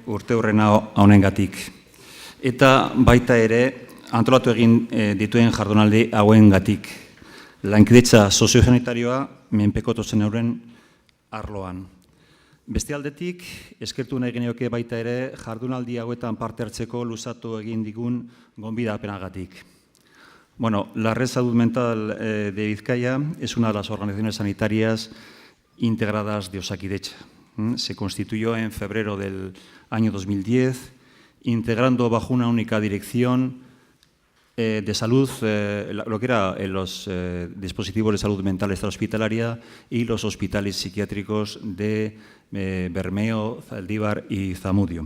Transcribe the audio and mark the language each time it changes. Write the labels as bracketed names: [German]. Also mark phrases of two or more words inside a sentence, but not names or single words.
[Basque] urteurrena honengatik. Eta baita ere antolatu egin dituen jardunaldi hauengatik. Lankidetza soziosanitarioa menpekotasun horren arloan. Beste aldetik, eskertu nahi genioke baita ere jardunaldi hauetan parte hartzeko luzatu egin digun gonbidapenagatik. [Spanish] Bueno, la Red Salud Mental de Vizcaya es una de las organizaciones sanitarias integradas de Osakidetza. Se constituyó en febrero del año 2010, integrando bajo una única dirección de salud, lo que eran los dispositivos de salud mental extrahospitalaria y los hospitales psiquiátricos de Bermeo, Zaldívar y Zamudio.